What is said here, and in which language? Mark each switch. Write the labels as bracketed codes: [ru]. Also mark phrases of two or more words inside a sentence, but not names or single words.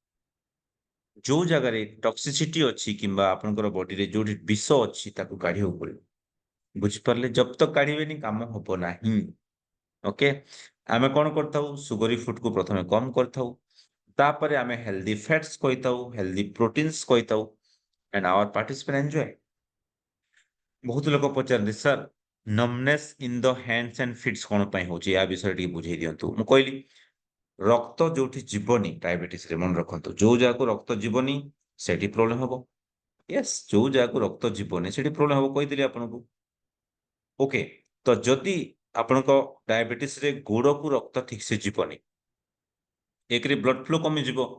[or] ଯୋଉ ଜାଗାରେ ଟକ୍ସିସିଟି ଅଛି କିମ୍ବା ଆପଣଙ୍କର ବଡିରେ ଯୋଉଠି ବିଷ ଅଛି ତାକୁ କାଢିବାକୁ ପଡିବ ବୁଝିପାରିଲେ [hi] जब तक [or] କାଢିବେନି କାମ ହବ ନାହିଁ ଓକେ ଆମେ କଣ କରିଥାଉ [en] sugary food [or] ପ୍ରଥମେ କମ କରିଥାଉ ତାପରେ ଆମେ [en] healthy fats [or] କହିଥାଉ [en] healthy proteins [or] କହିଥାଉ [en] and our participant enjoy [or] ବହୁତ ଲୋକ ପଚାରନ୍ତି ସାର୍ [en] numbness in the hands and feets [or] କଣ ପାଇଁ ହଉଛି ୟା ବିଷୟରେ ଟିକେ ବୁଝେଇ ଦିଅନ୍ତୁ ମୁଁ କହିଲି ରକ୍ତ ଯୋଉଠି ଯିବନି ଡାଇବେଟିସରେ ମନେ ରଖନ୍ତୁ ଯୋଉ ଜାଗାକୁ ରକ୍ତ ଯିବନି ସେଠି ପ୍ରୋବ୍ଲେମ ହବ ୟେସ୍ ଯୋଉ ଜାଗାକୁ ରକ୍ତ ଯିବନି ସେଠି ପ୍ରୋବ୍ଲେମ ହବ କହିଥିଲି ଆପଣଙ୍କୁ ଓକେ ତ ଯଦି ଆପଣଙ୍କ ଡାଇବେଟିସରେ ଗୋଡକୁ ରକ୍ତ ଠିକ ସେ ଯିବନି ଏକରେ [en] blood flow [or] କମିଯିବ